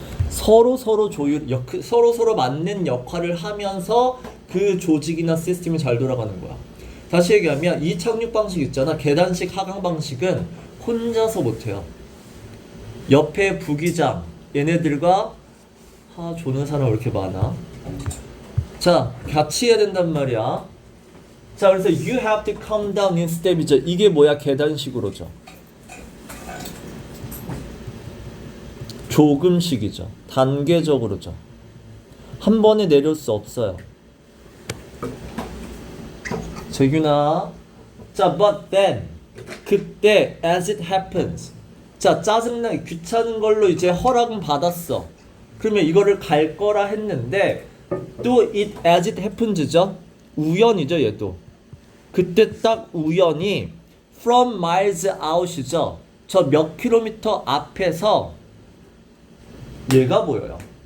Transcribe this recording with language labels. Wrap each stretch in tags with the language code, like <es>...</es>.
<ko>서로 서로 맞는 역할을 하면서 그 조직이나 시스템이 잘 돌아가는 거야. 다시 얘기하면 이 착륙 방식 있잖아. 계단식 하강 방식은 혼자서 못해요. 옆에 부기장 얘네들과 조는 사람 왜 이렇게 많아? 자, 같이 해야 된단 말이야. 자, 그래서</ko> <en>you have to come down in step이죠.</en> <ko>이게 뭐야? 계단식으로죠. 조금씩이죠. 단계적으로죠. 한 번에 내릴 수 없어요. 재균아.</ko> <en>자, but then</en> <ko>그때</ko> <en>as it happens.</en> <ko>자, 짜증나게 귀찮은 걸로 이제 허락은 받았어. 그러면 이거를 갈 거라 했는데 또</ko> <en>it as it happens</en> <ko>죠. 우연이죠, 얘도. 그때 딱 우연히</ko> <en>from miles out</en> <ko>이죠. 저 몇 킬로미터 앞에서 얘가 보여요.</ko>